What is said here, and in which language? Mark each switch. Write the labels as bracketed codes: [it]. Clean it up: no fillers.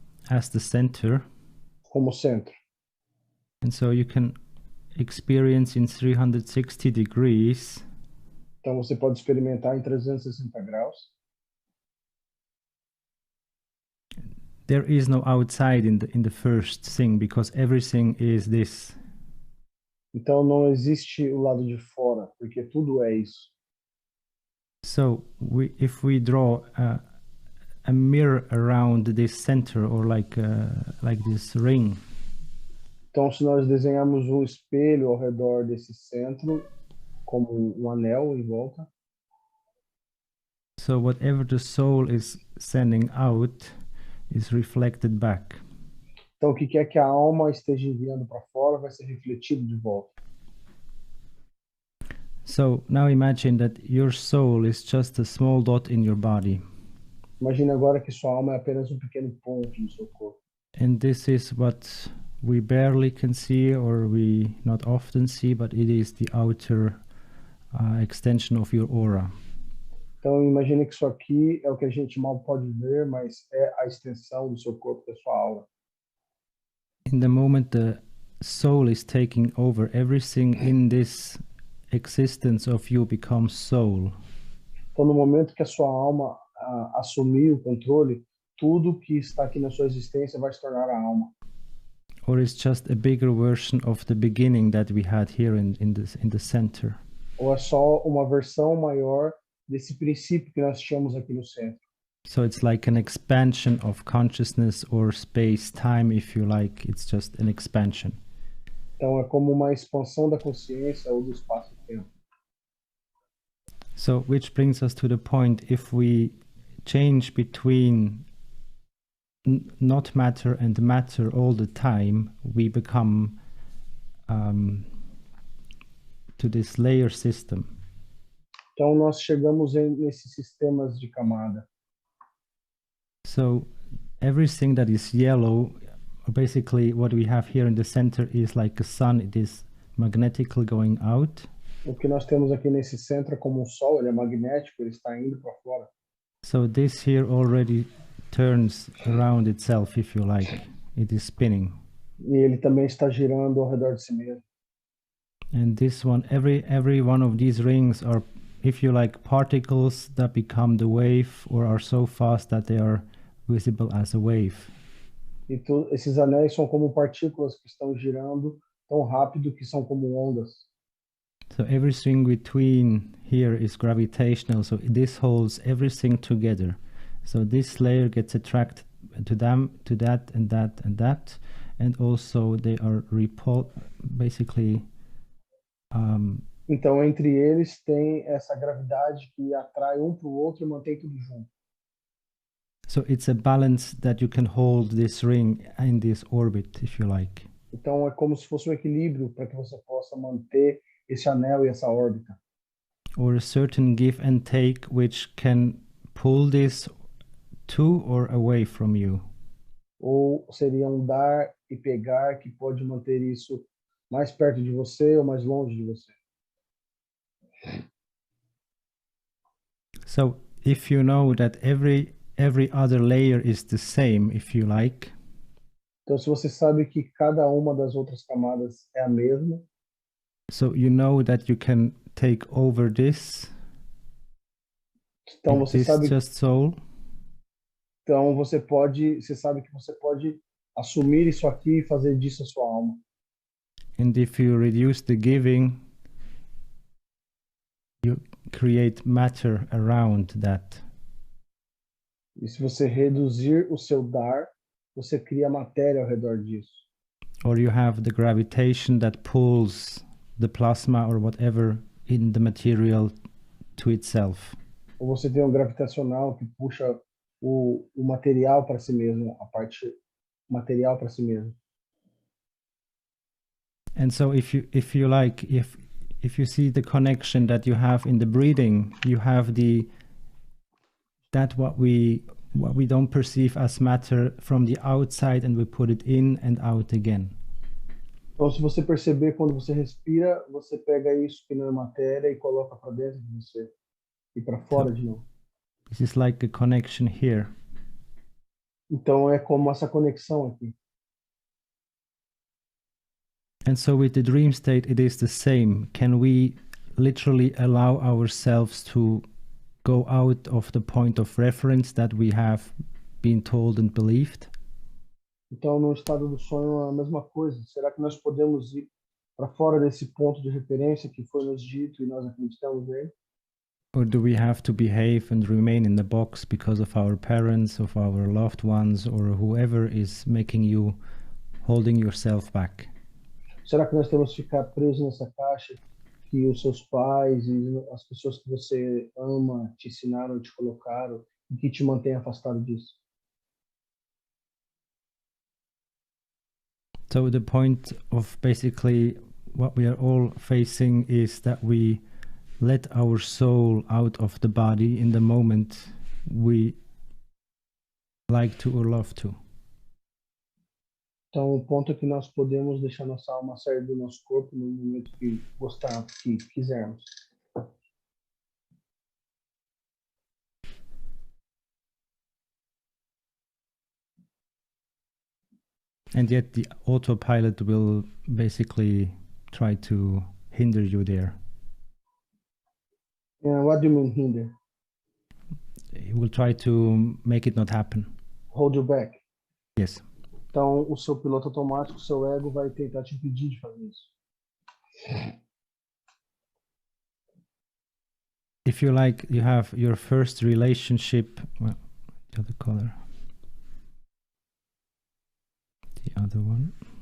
[en] as the center, [pt] como centro, [en] and so you can experience in 360 degrees. [pt] Então você pode experimentar em 360 graus. [en] There is no outside in the first thing because everything is this. [pt] Então não existe o lado de fora, porque tudo é isso. [en] So if we draw a mirror around this center or like this ring. [pt] Então se nós desenharmos um espelho ao redor desse centro, como um anel em volta. [en] So whatever the soul is sending out is reflected back. [pt] Então o que quer que a alma esteja enviando para fora vai ser refletido de volta. [en] So now imagine that your soul is just a small dot in your body. [pt] Imagine agora que sua alma é apenas um pequeno ponto no seu corpo. [en] And this is what we barely can see or we not often see, but it is the outer extension of your aura. [pt] Então imagine que isso aqui é o que a gente mal pode ver, mas é a extensão do seu corpo, da sua aura. [en] In the moment the soul is taking over, everything in this existence of you becomes soul. [pt] Então, no momento que a sua alma assumir o controle, tudo que está aqui na sua existência vai se tornar a alma. [en] Or it's just a bigger version of the beginning that we had here in the center. [pt] Ou é só uma versão maior desse princípio que nós tínhamos aqui no centro. [en] So it's like an expansion of consciousness or space-time, if you like. It's just an expansion. [pt] Então, é como uma expansão da consciência ou do espaço-tempo. [en] So, which brings us to the point, if we change between not matter and matter all the time, we become to this layer system. [pt] Então, nós chegamos nesses sistemas de camada. [en] So, everything that is yellow, basically what we have here in the center is like a sun, it is magnetically going out. [pt] O que nós temos aqui nesse centro é como um sol, ele é magnético, ele está indo para fora. [en] So this here already turns around itself, if you like. It is spinning. [pt] E ele também está girando ao redor de si mesmo. [en] And this one, every one of these rings are, if you like, particles that become the wave or are so fast that they are visible as a wave. [pt] E esses anéis são como partículas que estão girando tão rápido que são como ondas. [en] So everything between here is gravitational, so this holds everything together. So this layer gets attracted to them, to that and that and that, and also they are basically [pt] Então, entre eles tem essa gravidade que atrai um para o outro e mantém tudo junto. [en] So it's a balance that you can hold this ring in this orbit, if you like. [pt] Então, é como se fosse um equilíbrio para que você possa manter esse anel e essa órbita. [en] Or a certain give and take which can pull this to or away from you. [pt] Ou seria um dar e pegar que pode manter isso mais perto de você ou mais longe de você. [en] So if you know that every other layer is the same, if you like. [pt] Então, se você sabe que cada uma das outras camadas é a mesma, [en] so you know that you can take over this. [pt] Então você sabe. [en] Just soul. [pt] Então você sabe que você pode assumir isso aqui e fazer disso a sua alma. [en] And if you reduce the giving, you create matter around that. [pt] E se você reduzir o seu dar, você cria matéria ao redor disso. [en] Or you have the gravitation that pulls the plasma or whatever in the material to itself. [pt] Ou você tem um gravitacional que puxa o material para si mesmo, a parte material para si mesmo. [en] And so if you like, if you see the connection that you have in the breathing, you have what we don't perceive as matter from the outside, and we put it in and out again. [pt] Então, se você perceber, quando você respira, você pega isso que não é matéria e coloca para dentro de você e para fora de novo. [en] This is like a connection here. [pt] Então é como essa conexão aqui. [en] And so with the dream state, it is the same. Can we literally allow ourselves to go out of the point of reference that we have been told and believed? [pt] Então, no estado do sonho é a mesma coisa. Será que nós podemos ir para fora desse ponto de referência que foi nos dito e nós acreditamos nele? [en] Or do we have to behave and remain in the box because of our parents, of our loved ones, or whoever is making you holding yourself back? [pt] Será que nós temos que ficar presos nessa caixa que os seus pais e as pessoas que você ama te ensinaram, te colocaram e que te mantém afastado disso? [en] So the point of basically what we are all facing is that we let our soul out of the body in the moment we like to or love to. [pt] Então, o ponto é que nós podemos deixar nossa alma sair do nosso corpo no momento que gostar, que quisermos. [en] And yet the autopilot will basically try to hinder you there. What do you mean hinder? it will try to make it not happen. Hold you back. Yes. [pt] Então, o seu piloto automático, o seu ego vai tentar te impedir de fazer isso. [en] If you like, you have your first relationship. Well, the other color. The other one.